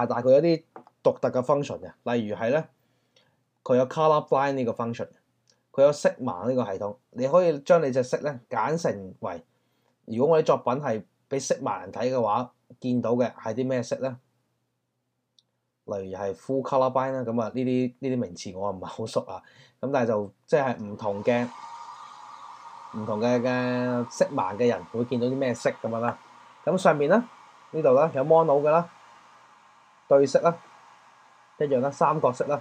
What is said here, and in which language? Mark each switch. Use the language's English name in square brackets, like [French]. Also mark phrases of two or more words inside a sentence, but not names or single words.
[Cantonese] 但係佢有啲獨特嘅 function 嘅，例如係咧，佢有 [English] Color Blind [Cantonese] 呢個 function， 佢有色盲呢個系統。你可以將你隻色咧揀成為，如果我啲作品係俾色盲人睇嘅話，見到嘅係啲咩色咧？例如係 [English] full color blind [Cantonese] 啦，咁啊呢啲名詞我唔係好熟啊，咁但係就即係唔同嘅色盲嘅人會見到啲咩色咁樣啦。咁上面咧呢度咧有 mono 嘅啦，對色啦，一樣啦，三角色啦。